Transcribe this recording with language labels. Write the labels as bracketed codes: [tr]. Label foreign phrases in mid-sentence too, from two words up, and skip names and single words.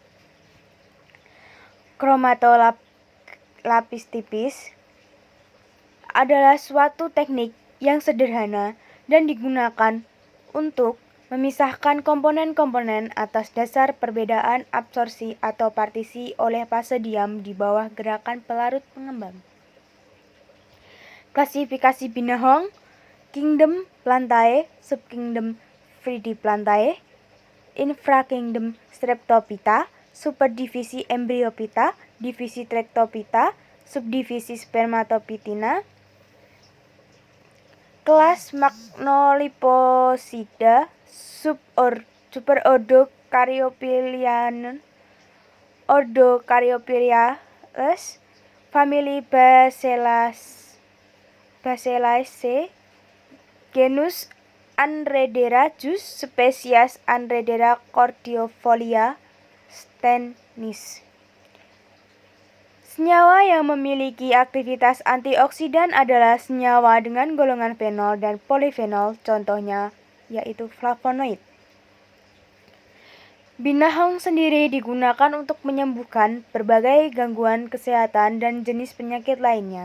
[id] Kromatolapis tipis adalah suatu teknik yang sederhana dan digunakan untuk memisahkan komponen-komponen atas dasar perbedaan absorpsi atau partisi oleh fase diam di bawah gerakan pelarut pengembang. Klasifikasi binahong, Kingdom Plantae, Subkingdom Fridiplantae, Infrakingdom Streptophyta, Superdivisi Embryophyta, Divisi Trectophyta, Subdivisi Spermatophytina, kelas Magnoliposida, Superordo Caryophyllaeon, Ordo Caryophyllales, Famili Bacelaceae, genus Anredera, jus spesies Anredera cordifolia Stennis. Senyawa yang memiliki aktivitas antioksidan adalah senyawa dengan golongan fenol dan polifenol, contohnya yaitu flavonoid. Binahong sendiri digunakan untuk menyembuhkan berbagai gangguan kesehatan dan jenis penyakit lainnya.